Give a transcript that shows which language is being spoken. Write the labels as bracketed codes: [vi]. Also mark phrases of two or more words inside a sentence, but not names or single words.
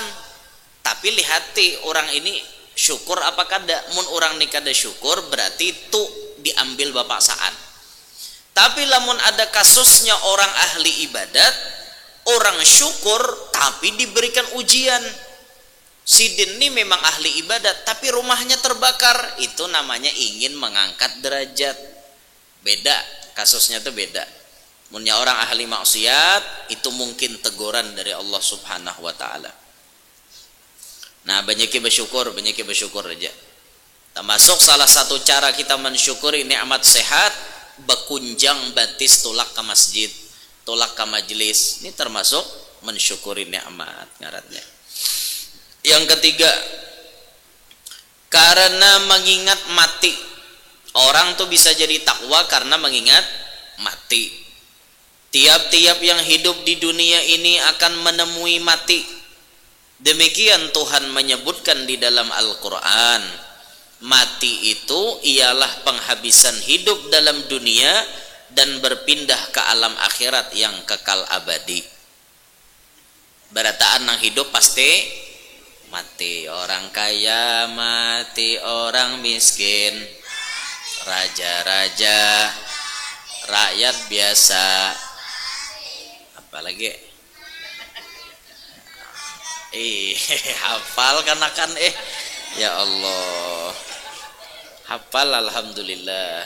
[bjn] Tapi lihati orang ini syukur apa kada. Mun orang ni kada syukur berarti itu diambil bepaksaan. Tapi lamun ada kasusnya orang ahli ibadat, orang syukur tapi diberikan ujian. Sidin ini memang ahli ibadat tapi rumahnya terbakar, itu namanya ingin mengangkat derajat. Beda kasusnya, tuh beda. Munnya orang ahli maksiat itu mungkin teguran dari Allah Subhanahu wa taala. Nah, banyak bersyukur aja. Termasuk salah satu cara kita mensyukuri nikmat sehat, bekunjang batis tulak ke masjid, tulak ke majelis. Ini termasuk mensyukuri nikmat ngarannya. Yang ketiga, karena mengingat mati. [id] Orang tuh bisa jadi takwa karena mengingat mati. Tiap-tiap yang hidup di dunia ini akan menemui mati. Demikian Tuhan menyebutkan di dalam Al-Quran. Mati itu ialah penghabisan hidup dalam dunia dan berpindah ke alam akhirat yang kekal abadi. Berataan yang hidup pasti mati. Orang kaya mati, orang miskin, raja-raja, rakyat biasa. Apalagi hafal kan ya Allah, hafal alhamdulillah.